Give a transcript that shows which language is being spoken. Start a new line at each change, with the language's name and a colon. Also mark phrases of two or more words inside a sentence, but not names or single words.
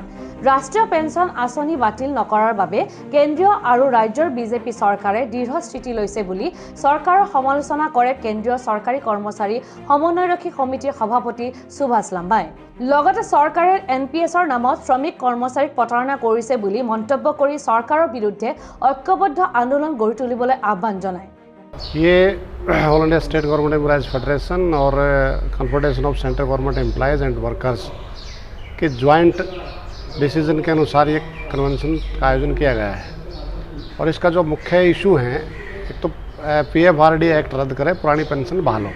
Assamese: ৰাষ্ট্ৰীয় পেঞ্চন আঁচনি বাতিল নকৰাৰ বাবে কেন্দ্ৰীয় আৰু ৰাজ্যৰ বিজেপি চৰকাৰে দৃঢ় স্থিতি লৈছে বুলি চৰকাৰৰ সমালোচনা কৰে কেন্দ্ৰীয় চৰকাৰী কৰ্মচাৰী সমন্বয়ৰক্ষী সমিতিৰ সভাপতি সুভাষ লাম্বাই। লগতে চৰকাৰে NPSৰ নামত শ্ৰমিক কৰ্মচাৰীক প্ৰতাৰণা কৰিছে বুলি মন্তব্য কৰি চৰকাৰৰ বিৰুদ্ধে ঐক্যবদ্ধ আন্দোলন গঢ়ি তুলিবলৈ আহ্বান জনায়।
Hindi: ये ऑल इंडिया स्टेट गवर्नमेंट एम्प्लॉयज फेडरेशन और कॉन्फेडरेशन ऑफ सेंट्रल गवर्नमेंट एम्प्लॉयज एंड वर्कर्स के
English: joint decision
Hindi: के अनुसार ये कन्वेंशन का आयोजन किया गया है। और इसका जो मुख्य इशू है, एक तो PFRD एक्ट रद्द करे, पुरानी पेंशन बहाल हो।